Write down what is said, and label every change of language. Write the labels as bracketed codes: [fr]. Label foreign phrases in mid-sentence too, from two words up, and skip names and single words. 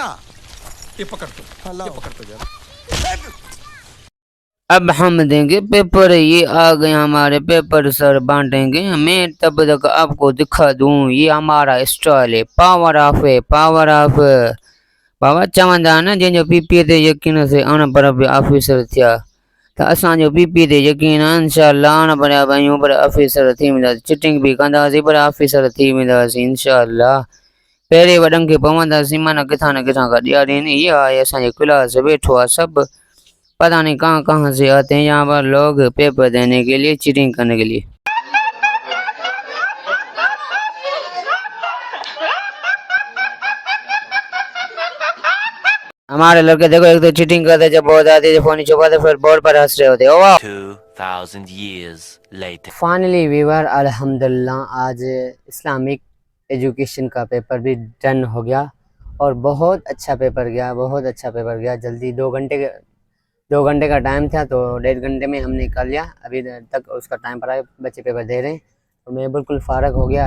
[ur] یہ پکڑ تو, अल्लाह یہ پکڑ تو ذرا. اب ہم دیں گے پیپر، یہ آ گئے ہمارے پیپر سر بانٹیں گے. میں تب تک آپ کو دکھا دوں، یہ ہمارا اسٹائل ہے, [en] power off [ur] है, [en] power off. [sd] बाबा चवंदा न जंहिंजो पीपीए ते यकीन से अण पर ऑफिसर थिया, त असांजो पीपीए ते यकीन आहे, इंशाअल्लाह अण पर आहियूं पर ऑफिसर थी वेंदासीं, चिटिंग बि कंदासीं पर ऑफिसर थी वेंदासीं इंशाअल्लाह। पहिरें वॾनि खे पवंदासीं, माना किथां न किथां खां ॾियारीनि। ये आहे असांजे क्लास वेठो आहे सभु, [ur] پتا نہیں کہاں کہاں سے آتے ہیں یہاں پر لوگ پیپر دینے کے لیے، چیٹنگ کرنے کے لیے. ہمارے لڑکے دیکھو، ایک تو چیٹنگ کرتے جب بہت آتی ہے، فون چھپاتے، پھر بورڈ پر ہنس رہے ہوتے. او واہ, [en] 2000 years later. [ur] فائنلی ویور الحمدللہ آج اسلامک ایجوکیشن کا پیپر بھی ڈن ہو گیا اور بہت اچھا پیپر گیا، بہت اچھا پیپر گیا. جلدی 2 گھنٹے کا ٹائم تھا، تو 1.5 گھنٹے میں ہم نے کر لیا. ابھی تک اس کا ٹائم پڑا ہے، بچے پیپر دے رہے ہیں، تو میں بالکل فارغ ہو گیا.